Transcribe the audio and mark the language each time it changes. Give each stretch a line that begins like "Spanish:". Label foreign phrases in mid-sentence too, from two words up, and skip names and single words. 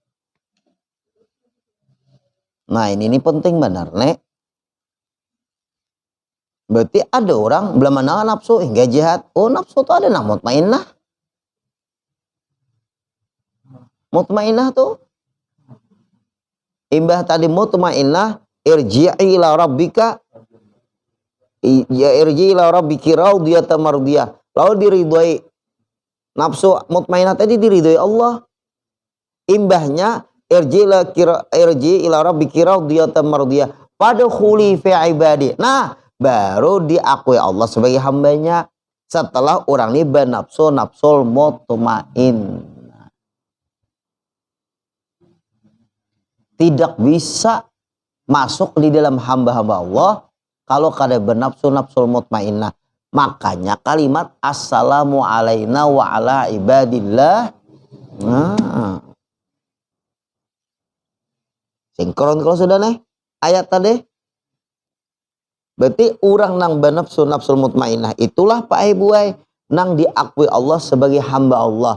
Indonesian: Nah, ini penting benar, Nek. Berarti ada orang belum mengenal nafsu hingga jahat. Oh nafsu tuh ada nah mutmainnah. Mutmainnah tuh.
Arabic: Imbah tadi مطمئنة ارجعي إلى ربك. Ya ارجعي إلى ربك راضية مرضية.
Indonesian: Lalu diridhoi nafsu mutmainnah tadi diridhoi Allah.
Arabic: Imbahnya ارجعي إلى ربك راضية مرضية. فادخلي في عبادي.
Indonesian: Nah, baru diakui Allah sebagai hambanya setelah orang ini bernafsu
Arabic: نفس المطمئن.
Indonesian: tidak bisa masuk di dalam hamba-hamba Allah kalau kada bernafsu-
Arabic: نفس المطمئنة.
Indonesian: Makanya kalimat
Arabic: السلام علينا وعلى عباد الله.
Indonesian: Nah, sinkron kalau sudah nih ayat tadi. Berarti orang nang bernafsu-
Arabic: نفس المطمئنة
Indonesian: itulah Pak Ibuai nang diakui Allah sebagai hamba Allah.